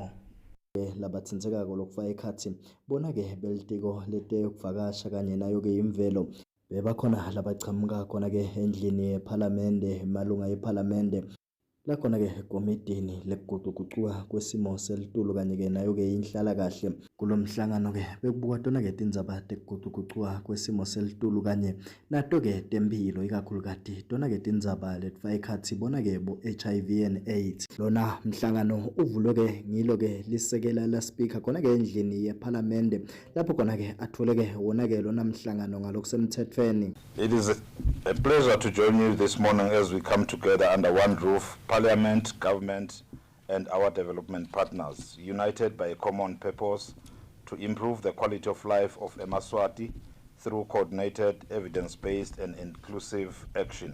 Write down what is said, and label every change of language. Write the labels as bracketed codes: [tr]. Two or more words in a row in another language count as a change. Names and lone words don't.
[ss] labatsindzekako lokufaka ekhathi bona ke belitiko letekuvakasha kanye nayo ke imvelo bebakhona labachamuka khona ke endlini yeParliament malunga yeParliament lakhona ke komitini lekugucugucuka kwesimo selitulu kanye ke nayo ke inhlala kahle kulomhlangano ke bekubuka tona ke tindzaba tekugucugucuka kwesimo selitulu kanye nato ke tempilo ikakhulukati tona ke tindzaba letfaka ekhathi bona ke bo [en] HIV and AIDS. [ss] Lona mhlangano uvulwe ke ngilo ke lisekela la speaker khona ke endlini yeParliament lapho khona ke athole ke wona ke lona mhlangano ngalokusemthethweni. [en] It is a pleasure to join you this morning as we come together under one roof, Parliament, government, and our development partners, united by a common purpose to improve the quality of life of eMaswati through coordinated, evidence-based, and inclusive action.